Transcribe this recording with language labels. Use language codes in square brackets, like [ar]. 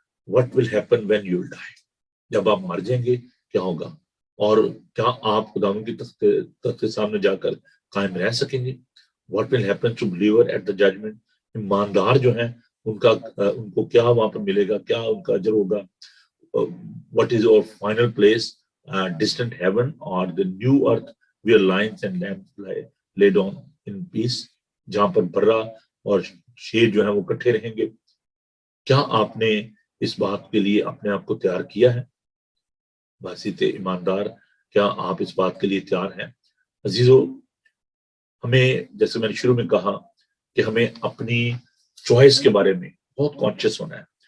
[en] What will happen when you will die? [hi] जब आप मर जाएंगे क्या होगा? और क्या आप खुदावंद की तख्त के सामने जाकर कायम रह सकेंगे? [en] What will happen to believer at the judgement? [hi] ईमानदार जो हैं उनको क्या वहां पर मिलेगा, क्या उनका अजर होगा? [en] What is our final place, distant heaven or the new earth where lions and lambs lay down in peace, [hi] जहां पर बर्रा और शेर जो है वो इकट्ठे रहेंगे? क्या आपने इस बात के लिए अपने आप को तैयार किया है? बासित ईमानदार, क्या आप इस बात के लिए तैयार हैं? अजीजों, हमें जैसे मैंने शुरू में कहा कि हमें अपनी चॉइस के बारे में बहुत कॉन्शियस होना है।